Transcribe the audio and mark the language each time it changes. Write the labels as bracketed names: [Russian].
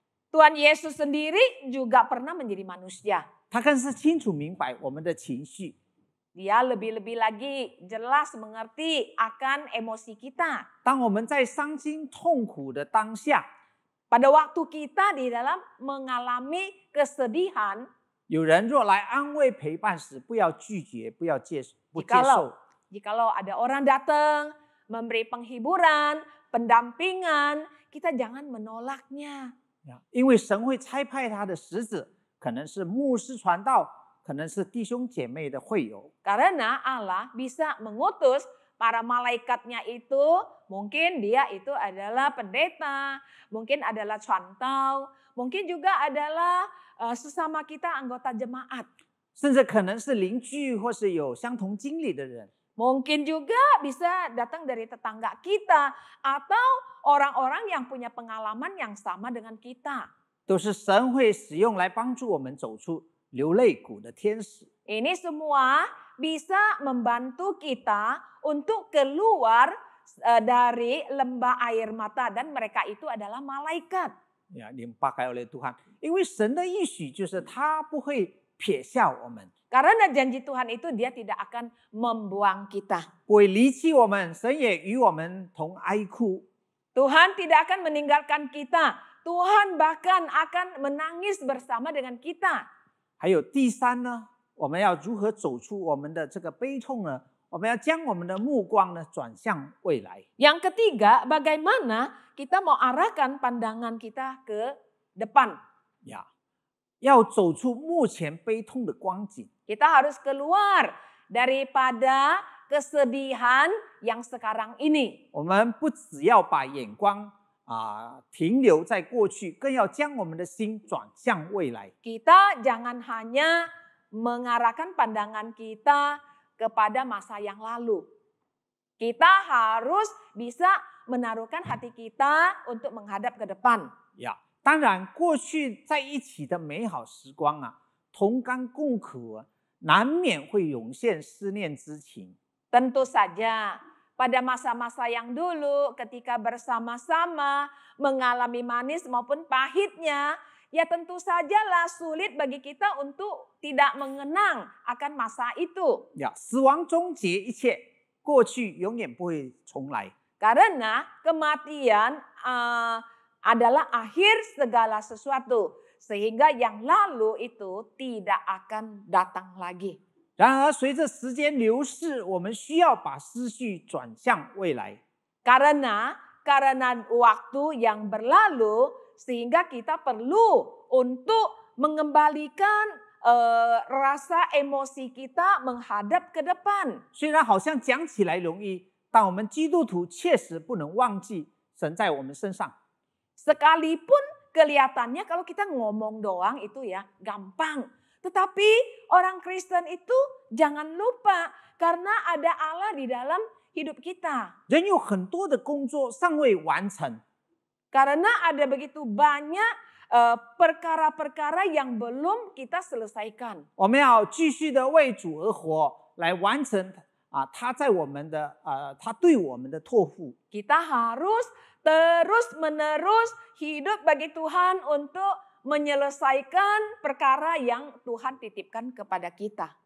[Indonesian] Tuhan Yesus sendiri juga pernah menjadi manusia. [Chinese] 他更是清楚明白我们的情绪。 [Indonesian] Dia lebih-lebih lagi jelas mengerti akan emosi kita. [Chinese] 当我们在伤心痛苦的当下， [Indonesian] Pada waktu kita di dalam mengalami kesedihan, [Chinese] 有人若来安慰陪伴时，不要拒绝，不接受。 [Indonesian] Jikalau ada orang datang memberi penghiburan, pendampingan, kita jangan menolaknya. [Chinese] 因为神会差派他的使者，可能是牧师传道，可能是弟兄姐妹的会友。 [Indonesian] Karena Allah bisa mengutus para malaikatnya itu, mungkin dia itu adalah pendeta, mungkin adalah cantau, mungkin juga adalah sesama kita anggota jemaat. [Chinese] 甚至可能是邻居或是有相同经历的人。 [Indonesian] Mungkin juga bisa datang dari tetangga kita atau orang-orang yang punya pengalaman yang sama dengan kita. [Chinese] 都是神会使用来帮助我们走出流泪谷的天使。 [Indonesian] Ini semua bisa membantu kita untuk keluar dari lembah air mata dan mereka itu adalah malaikat. [Chinese] 领 [Indonesian] 8oleh Tuhan， [Chinese] 因为神的应许就是他不会撇下我们， [Indonesian] Karena janji Tuhan itu dia tidak akan membuang kita. [Chinese] 不会离弃我们，神也与我们同哀哭。 [Indonesian] Tuhan tidak akan meninggalkan kita. Tuhan bahkan akan menangis bersama dengan kita. [Chinese] 还有第三呢，我们要如何走出我们的这个悲痛呢？我们要将我们的目光呢转向未来。 [Indonesian] Yang ketiga, bagaimana kita mau arahkan pandangan kita ke depan. [Chinese] 要走出目前悲痛的光景。 [Indonesian] Kita harus keluar daripada kesedihan yang sekarang ini. [Chinese] 我们不只要把眼光停留在过去，更要将我们的心转向未来。 [Indonesian] Kita jangan hanya mengarahkan pandangan kita kepada masa yang lalu. Kita harus bisa menaruhkan hati kita untuk menghadap ke depan. [Chinese] 当然，过去在一起的美好时光同甘共苦难免会涌现思念之情。 [Indonesian] Tentu saja pada masa-masa yang dulu ketika bersama-sama mengalami manis maupun pahitnya, ya tentu sajalah sulit bagi kita untuk tidak mengenang akan masa itu. [Chinese] 死亡终结一切，过去永远不会重来。 [Indonesian] Karena kematian adalah akhir segala sesuatu. Sehingga yang lalu itu tidak akan datang lagi. [Chinese] 然而，随着时间流逝，我们需要把思绪转向未来。 [Indonesian] Karena waktu yang berlalu, sehingga kita perlu untuk mengembalikan rasa emosi kita menghadap ke depan. [Chinese] 虽然好像讲起来容易，但我们基督徒确实不能忘记神在我们身上。 [Indonesian] Sekalipun kelihatannya kalau kita ngomong doang itu ya gampang. Tetapi orang Kristen itu jangan lupa karena ada Allah di dalam hidup kita. [Chinese] 人有很多的工作尚未完成， [Indonesian] Karena ada begitu banyak perkara-perkara yang belum kita selesaikan. [Chinese] 我们要继续的为主而活，来完成他在我们的他对我们的托付。 [Indonesian] Kita harus terus-menerus hidup bagi Tuhan untuk menyelesaikan perkara yang Tuhan titipkan kepada kita.